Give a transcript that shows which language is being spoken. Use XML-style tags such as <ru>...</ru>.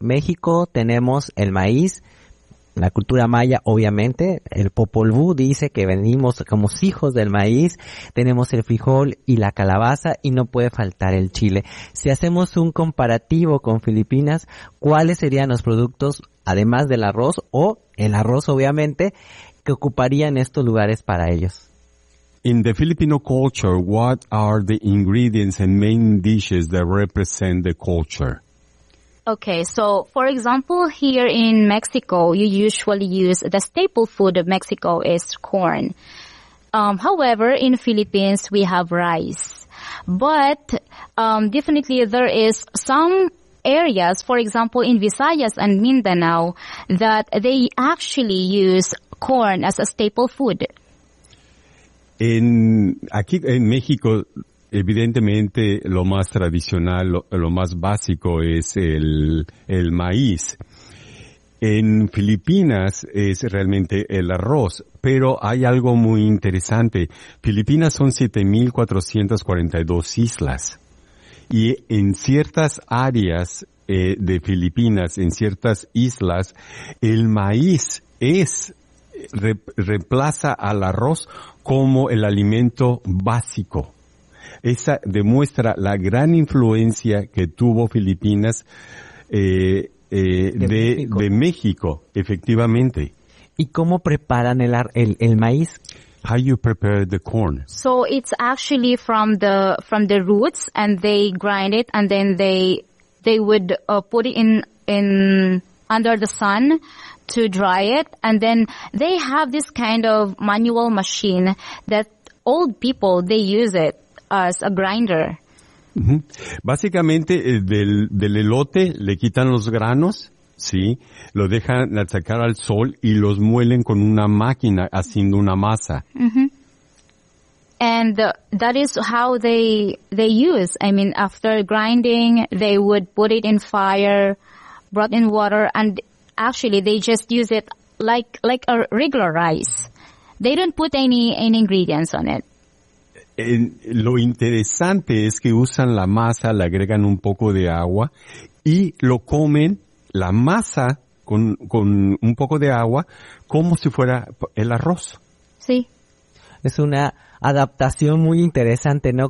<es>México tenemos el maíz, la cultura maya, obviamente, el Popol Vuh dice que venimos como hijos del maíz, tenemos el frijol y la calabaza y no puede faltar el chile. Si hacemos un comparativo con Filipinas, ¿cuáles serían los productos, además del arroz o el arroz, obviamente, que ocuparían estos lugares para ellos?</es> <en>In the Filipino culture, what are the ingredients and main dishes that represent the culture? Okay, so for example, here in Mexico, you usually use the staple food of Mexico is corn. However, in Philippines, we have rice. But definitely there is some areas, for example, in Visayas and Mindanao, that they actually use corn as a staple food.</en> <es>Aquí en México, evidentemente, lo más tradicional, lo más básico es el maíz. En Filipinas es realmente el arroz, pero hay algo muy interesante. Filipinas son 7,442 islas. Y en ciertas áreas de Filipinas, en ciertas islas, el maíz reemplaza al arroz como el alimento básico. Esa demuestra la gran influencia que tuvo Filipinas de México, efectivamente. ¿Y cómo preparan el maíz?</es> <en>How you prepare the corn? So it's actually from the roots, and they grind it, and then they would put it in under the sun to dry it, and then they have this kind of manual machine that old people, they use it as a grinder. Mm-hmm.</en> <es>Básicamente del elote le quitan los granos, sí, lo dejan al sacar al sol y los muelen con una máquina haciendo una masa.</es> <en>Mm-hmm. And that is how they use. I mean, after grinding, they would put it in fire, brought in water, and actually they just use it like a regular rice. They don't put any ingredients on it.</en> <es>Lo interesante es que usan la masa, le agregan un poco de agua y lo comen, la masa con un poco de agua, como si fuera el arroz. Sí. Es una adaptación muy interesante, ¿no?</es>